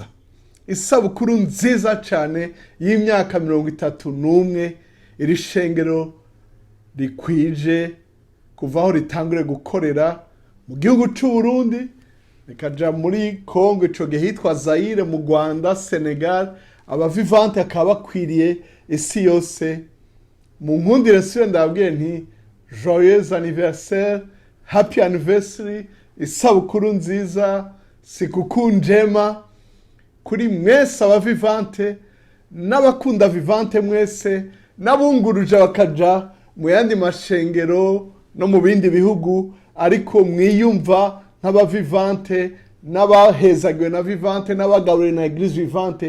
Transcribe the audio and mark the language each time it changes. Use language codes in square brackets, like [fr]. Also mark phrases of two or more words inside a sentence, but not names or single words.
[rn] Isabukuru nziza cyane y'imyaka 31 iri shengero rikwije kuva aho ritangure gukorera mu gihugu cy'u Burundi rikaja muri Congo, ico gihe hitwa Zaire, mu Rwanda, Senegal. Aba Vivante akaba bakwiriye isi yose. Mu nkundire siyo ndabwiye nti [fr] joyeux anniversaire, [en] happy anniversary, [rn] isabukuru nziza, [sw] sikukuu njema [rn] kuri mwese aba Vivante n'abakunda Vivante mwese, n'abunguruje bakaja mu yandi mashengero no mu bindi bihugu, ariko mwiyumva nk'aba Vivante, n'abahezagiwe na Vivante, n'abagaburiwe na Eglise Vivante.